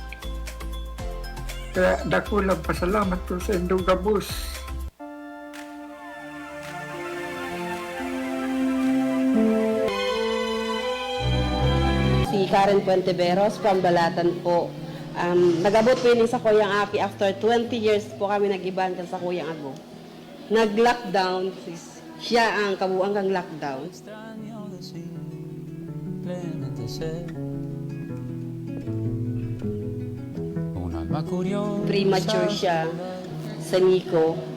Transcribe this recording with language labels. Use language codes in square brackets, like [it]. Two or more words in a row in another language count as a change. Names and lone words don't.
[bik] Kaya dako lang pasalamat po sa inyong gabos. Si Karen Puenteveros from Balatan po. Nag-abot po yun sa Kuyang Aki after 20 years po kami nag-iban sa Kuyang Ago. Nag-lockdown, siya ang kabuang kang lockdown. Premature siya sa Nico.